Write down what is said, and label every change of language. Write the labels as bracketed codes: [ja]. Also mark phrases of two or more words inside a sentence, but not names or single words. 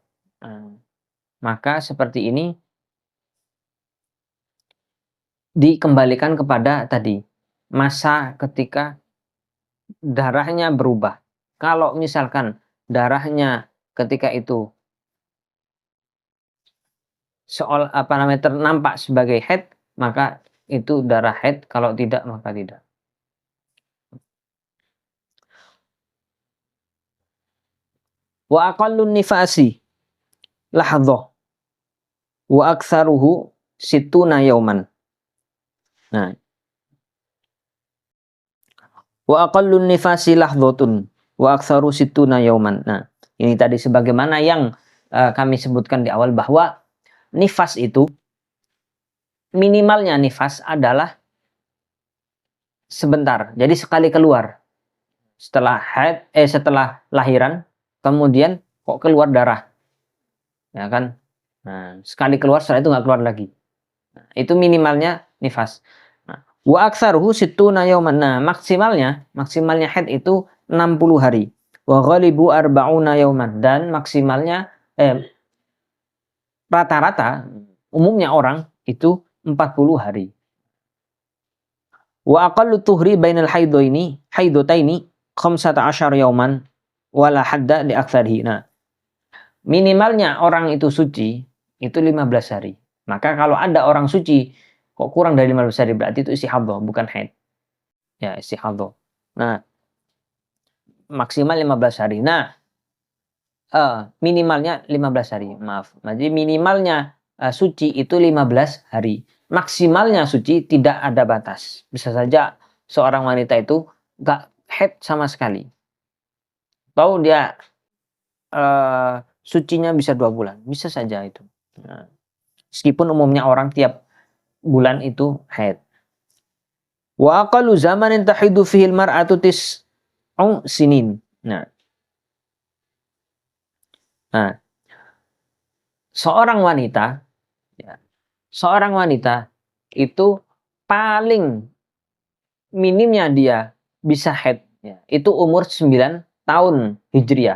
[id] Maka seperti ini dikembalikan kepada tadi masa ketika darahnya berubah. Kalau misalkan darahnya ketika itu nampak sebagai haid, maka itu darah haid, kalau tidak maka tidak. [ar] وأقل النفاس لحظة وأكثره ستون يوما. Nah, وأقل النفاس لحظة وأكثر ستون يوما. [id] Nah, ini tadi sebagaimana yang kami sebutkan di awal bahwa nifas itu minimalnya nifas adalah sebentar. Jadi sekali keluar. Setelah lahiran kemudian kok keluar darah. Ya kan? Nah, sekali keluar setelah itu nggak keluar lagi. Nah, itu minimalnya nifas. Nah, [ar] وأكثره ستون يوما. [id] Nah, maksimalnya haid itu 60 hari. [ar] وغالبه أربعون يوما, [id] dan maksimalnya rata-rata umumnya orang itu 40 hari. [ar] وأقل الطهر بين الحيضتين 15 يوما ولا حد لأكثره. [id] Nah, minimalnya orang itu suci itu 15 hari. Maka kalau ada orang suci kok kurang dari 15 hari, berarti itu istihadah, bukan haid. Ya, istihadah. Nah, maksimal 15 hari. Nah, minimalnya 15 hari. Maaf. Jadi minimalnya suci itu 15 hari. Maksimalnya suci tidak ada batas. Bisa saja seorang wanita itu gak haid sama sekali. Atau dia sucinya bisa 2 bulan. Bisa saja itu. Nah, meskipun umumnya orang tiap bulan itu haid. [ar] وأقل زمن تحيض فيه المرأة تسع سنين. [id] Nah, seorang wanita, ya, seorang wanita itu paling minimnya dia bisa haid, ya, itu umur 9 tahun Hijriah.